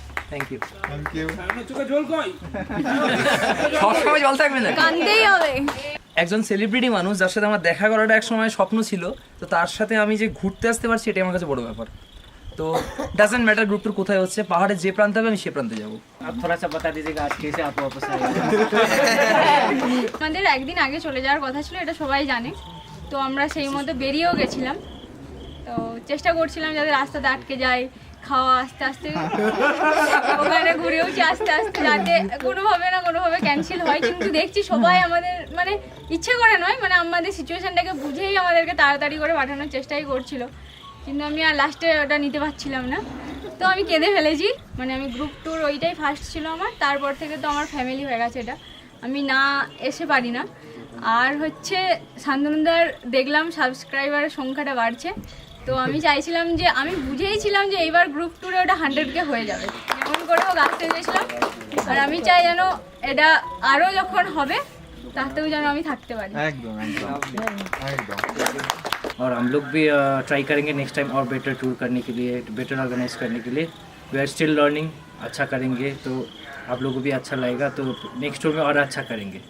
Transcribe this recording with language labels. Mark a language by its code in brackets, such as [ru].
[en] Thank you. [bn] সবসময় জল থাকবে না, কাঁদতেই হবে। একজন সেলিব্রিটি মানুষ যার সাথে আমার দেখা করাটা এক সময় স্বপ্ন ছিল, তো তার সাথে আমি যে ঘুরতে আসতে পারছি এটাই আমার কাছে বড় ব্যাপার। তো ডাজন্ট ম্যাটার গ্রুপ ট্যুর কোথায় হচ্ছে, পাহাড়ে যে প্রান্তে হবে আমি সে প্রান্তে যাবো। [hi] आप थोड़ा सा बता दीजिएगा आज कैसे आप वापस आए? [bn] আমাদের একদিন আগে চলে যাওয়ার কথা ছিল, এটা সবাই জানে। তো আমরা সেই মতো বেরিয়েও গেছিলাম, তো চেষ্টা করছিলাম যাতে রাস্তাতে আটকে যায়, খাওয়া আস্তে আস্তে ওখানে ঘুরেওছি আস্তে আস্তে যাতে কোনোভাবে ক্যান্সেল হয়। কিন্তু দেখছি সবাই আমাদের মানে ইচ্ছে করে নয়, মানে আমাদের সিচুয়েশনটাকে বুঝেই আমাদেরকে তাড়াতাড়ি করে পাঠানোর চেষ্টাই করছিল, কিন্তু আমি আর লাস্টে ওটা নিতে পারছিলাম না, তো আমি কেঁদে ফেলেছি। মানে আমি গ্রুপ ট্যুর ওইটাই ফার্স্ট ছিল আমার, তারপর থেকে তো আমার ফ্যামিলি হয়ে গেছে, এটা আমি না এসে পারি না। আর হচ্ছে শান্তনুদার দেখলাম সাবস্ক্রাইবারের সংখ্যাটা বাড়ছে, তো আমি চাইছিলাম যে আমি বুঝেইছিলাম যে এইবার গ্রুপ ট্যুরে ওটা 100K হয়ে যাবে, যেমন করে হোক আসতে চেয়েছিলাম। আর আমি চাই যেন এটা আরও যখন হবে তাতেও যেন আমি থাকতে পারি। একদম একদম একদম। [hi] और हम लोग भी ट्राई करेंगे नेक्स्ट टाइम और बेटर टूर करने के लिए, बेटर ऑर्गेनाइज करने के लिए। [en] we are still learning, [hi] अच्छा करेंगे तो आप लोगों को भी अच्छा लगेगा, तो नेक्स्ट टूर में और अच्छा करेंगे।